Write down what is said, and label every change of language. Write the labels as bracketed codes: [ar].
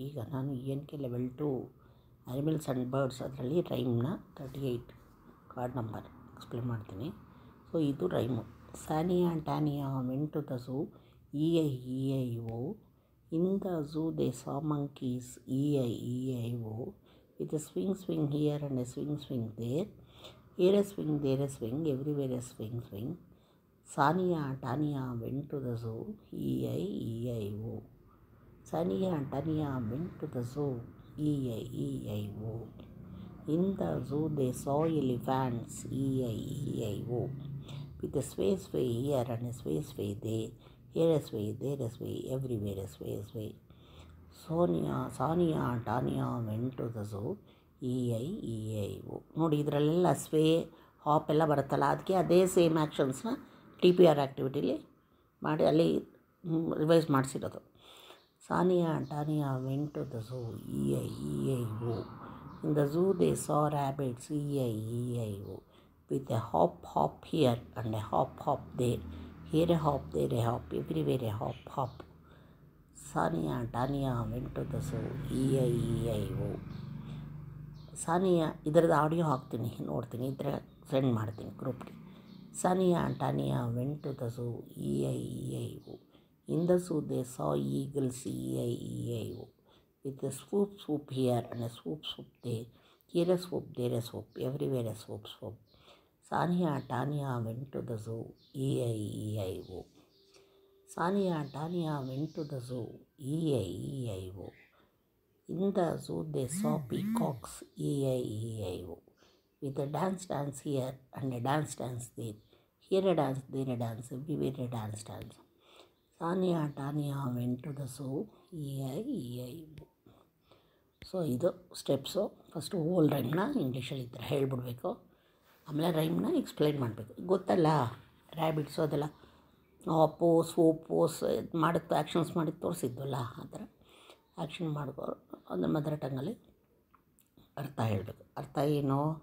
[kn] ಈಗ ನಾನು ENK level 2 animals and birds ಅದರಲ್ಲಿ ರೈಮ್ನ 38 ಕಾರ್ಡ್ ನಂಬರ್ ಎಕ್ಸ್ಪ್ಲೇನ್ ಮಾಡ್ತೀನಿ. ಸೊ ಇದು rhyme. [en] Sania and Tania went to the zoo, EIEIO. In the zoo they saw monkeys, EIEIO. With a swing here and a swing there. Here a swing, there a swing, everywhere a swing. Sania and Tania went to the zoo, EIEIO. Sania and Tania went to the zoo, EIEIO. In the zoo they saw elephants, EIEIO. With a sway here and a sway there. Here a sway, there a sway, everywhere a sway. Sania and Tania went to the zoo, EIEIO. [kn] ನೋಡಿ, ಇದರಲ್ಲೆಲ್ಲ ಸ್ವೇ ಹಾಪ್ ಎಲ್ಲ ಬರುತ್ತಲ್ಲ, ಅದಕ್ಕೆ ಅದೇ same ಆ್ಯಕ್ಷನ್ಸ್ನ TPR ಆ್ಯಕ್ಟಿವಿಟಿಲಿ ಮಾಡಿ ಅಲ್ಲಿ revise ಮಾಡಿಸಿರೋದು. [en] Sania and Tania went to the zoo, EIEIO. In the zoo they saw rabbits, EIEIO. With a hop here and a hop there. Here a hop, there a hop, everywhere a hop. Sania and Tania went to the zoo, EIEIO. [kn] Sania, ಇದರದ್ದು audio ಹಾಕ್ತೀನಿ, ನೋಡ್ತೀನಿ, ಇದ್ರೆ send ಮಾಡ್ತೀನಿ ಗ್ರೂಪ್ಗೆ. [en] Sania and Tania went to the zoo, EIEIO. In the zoo they saw eagles, EIEIO. With a swoop here and a swoop there. Here a swoop, there a swoop, everywhere a swoop. Sania and Tania went to the zoo, EIEIO. Sania and Tania went to the zoo, EIEIO. In the zoo they saw peacocks, EIEIO. With a dance here and a dance there. Here a dance, there a dance, everywhere a dance. Sania and Tania went to the zoo, EIEIO. [kn] So ಇದು steps. First hole ರೈಮ್ನ ಇಂಗ್ಲೀಷಲ್ಲಿ ಈ ಥರ ಹೇಳ್ಬಿಡ್ಬೇಕು, ಆಮೇಲೆ ರೈಮ್ನ explain ಮಾಡಬೇಕು. ಗೊತ್ತಲ್ಲ, ರ್ಯಾಬಿಟ್ಸು ಅದೆಲ್ಲ ಹಾಪು ಸ್ವೂಪು ಮಾಡಿದ್ದು actions ಮಾಡಿ ತೋರಿಸಿದ್ವಲ್ಲ, ಆ ಥರ ಆ್ಯಕ್ಷನ್ ಮಾಡ್ಕೊ ಅದನ್ನ ಮದರ್ ಟಂಗಲ್ಲಿ ಅರ್ಥ ಹೇಳಬೇಕು. ಅರ್ಥ ಏನು?